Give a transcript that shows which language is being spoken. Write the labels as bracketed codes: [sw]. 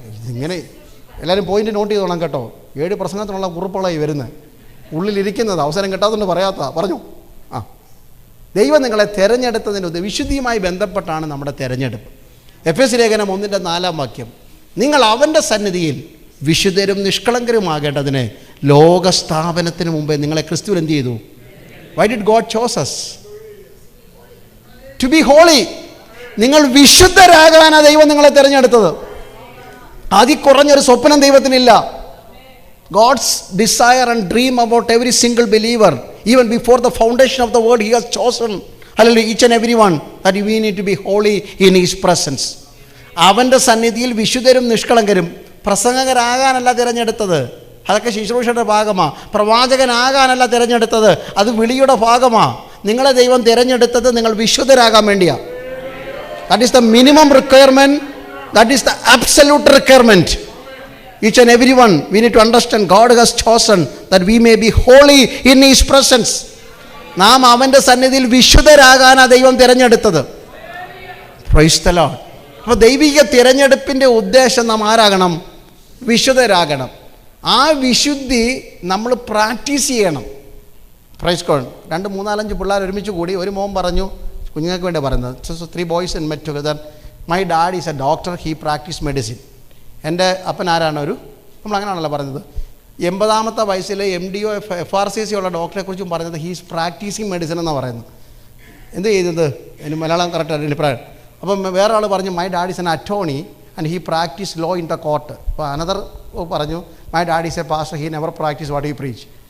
[ml] ഇതിങ്ങനെ എല്ലാവരും point not ചെയ്തോളാം കേട്ടോ. 7 പ്രസംഗത്തിനുള്ള കുറിപ്പുകളായി വരുന്നത്, ഉള്ളിലിരിക്കുന്നത്, അവസരം കിട്ടാത്തതുകൊണ്ട് പറയാത്ത. പറഞ്ഞു. ദൈവം നിങ്ങളെ തിരഞ്ഞെടുത്തതിന് വിശുദ്ധിയുമായി ബന്ധപ്പെട്ടാണ് നമ്മുടെ തിരഞ്ഞെടുപ്പ്. എഫെസ്യ ലേഖനം 1:4 നിങ്ങൾ അവൻ്റെ സന്നിധിയിൽ വിശുദ്ധരും നിഷ്കളങ്കരുമാകേണ്ടതിന് ലോകസ്ഥാപനത്തിന് മുമ്പേ നിങ്ങളെ ക്രിസ്തുവിൽ എന്ത് ചെയ്തു? [en] Why did God chose us? To be holy. [ml] നിങ്ങൾ വിശുദ്ധരാകാനാണ് ദൈവം നിങ്ങളെ തിരഞ്ഞെടുത്തത്. കുറഞ്ഞൊരു സ്വപ്നം ദൈവത്തിനില്ല. [en] God's desire and dream about every single believer, even before the foundation of the world, He has chosen, hallelujah, each and every one, that we need to be holy in His presence. [ml] അവൻ്റെ സന്നിധിയിൽ വിശുദ്ധരും നിഷ്കളങ്കരും. പ്രസംഗകരാകാനല്ല തിരഞ്ഞെടുത്തത്, അതൊക്കെ ശുശ്രൂഷയുടെ ഭാഗമാണ്. പ്രവാചകനാകാനല്ല തിരഞ്ഞെടുത്തത്, അത് വിളിയുടെ ഭാഗമാണ്. നിങ്ങളെ ദൈവം തിരഞ്ഞെടുത്തത് നിങ്ങൾ വിശുദ്ധരാകാൻ വേണ്ടിയാണ്. [en] That is the minimum requirement. That is the absolute requirement. Each and every one, we need to understand God has chosen that we may be holy in His presence. [ml] നാം അവൻ്റെ സന്നിധിയിൽ വിശുദ്ധരാകാനാണ് ദൈവം തിരഞ്ഞെടുത്തത്. [en] Praise the Lord. [ml] അപ്പോൾ ദൈവിക തിരഞ്ഞെടുപ്പിൻ്റെ ഉദ്ദേശം നാം ആരാകണം? വിശുദ്ധരാകണം. ആ വിശുദ്ധി നമ്മൾ പ്രാക്ടീസ് ചെയ്യണം. Praise God. 2-3-4-5 പിള്ളേർ ഒരുമിച്ച് കൂടി ഒരു മോൻ പറഞ്ഞു, കുഞ്ഞുങ്ങൾക്ക് വേണ്ടി പറയുന്നത്, [en] 3 boys and met together. My dad is a doctor, he practiced medicine. [ml] എൻ്റെ അപ്പൻ ആരാണ്? നമ്മളങ്ങനെയാണല്ലോ പറഞ്ഞത്. 80-ാമത്തെ വയസ്സിൽ MDO FRCC ഉള്ള ഡോക്ടറെ കുറിച്ചും പറഞ്ഞത് [en] he's practicing medicine [ml] എന്നാണ് പറയുന്നത്. എന്ത് ചെയ്യുന്നത്? അതിന് മലയാളം കറക്റ്റ് അഭിപ്രായം. അപ്പം വേറെ ആൾ പറഞ്ഞു [en] My dad is an attorney and he practice law in the court. അപ്പോൾ another പറഞ്ഞു my dad is a pastor, he never practice what he preach.